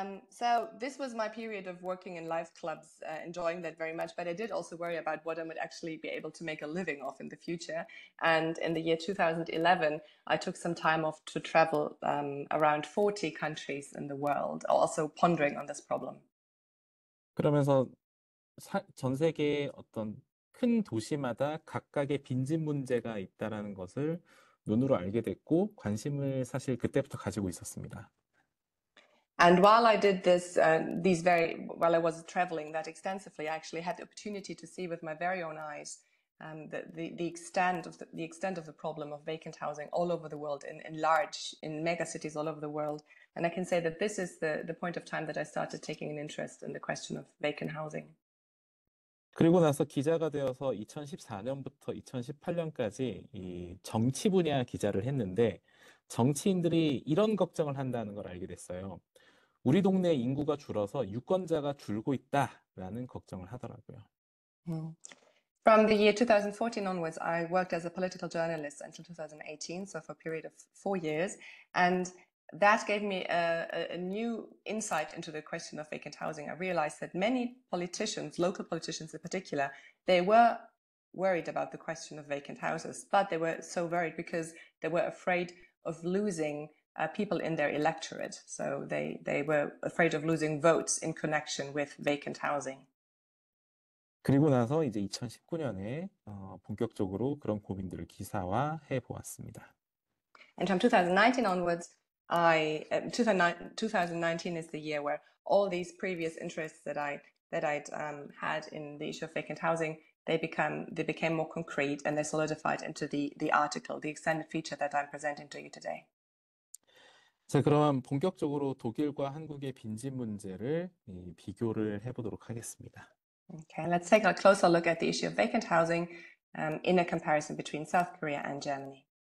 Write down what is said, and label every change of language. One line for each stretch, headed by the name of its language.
English: So this was my period of working in live clubs, enjoying that very much. But I did also worry about what I would actually be able to make a living off in the future. And in the year 2011, I took some time off to travel around 40 countries in the world, also pondering on this problem.
Korean: 그러면서 전 세계의 어떤 큰 도시마다 각각의 빈집 문제가 있다라는 것을 눈으로 알게 됐고 관심을 사실 그때부터 가지고 있었습니다.
English: And while I did this, while I was traveling that extensively, I actually had the opportunity to see with my very own eyes the extent of the problem of vacant housing all over the world, in mega cities all over the world. And I can say that this is the point of time that I started taking an interest in the question of vacant housing.
Korean: 그리고 나서 기자가 되어서 2014년부터 2018년까지 이 정치 분야 기자를 했는데 정치인들이 이런 걱정을 한다는 걸 알게 됐어요. 우리 동네 인구가 줄어서 유권자가 줄고 있다라는 걱정을 하더라고요.
English: From the year 2014 onwards, I worked as a political journalist until 2018, so for a period of 4 years. And that gave me a new insight into the question of vacant housing. I realized that many politicians, local politicians in particular, they were worried about the question of vacant houses, but they were so worried because they were afraid of losing people in their electorate. So they were afraid of losing votes in connection with vacant housing.
Korean: 그리고 나서 이제 2019년에 본격적으로 그런 고민들을 기사화해 보았습니다.
English: And from 2019 onwards, 2019 is the year where all these previous interests that I'd had in the issue of vacant housing, they became more concrete and they solidified into the article, the extended feature that I'm presenting to you today.
Korean: 자, 그럼 본격적으로 독일과 한국의 빈집 문제를 비교를 해보도록 하겠습니다.
English: Okay, let's take a closer look at the issue of vacant housing in a comparison between South Korea and Germany.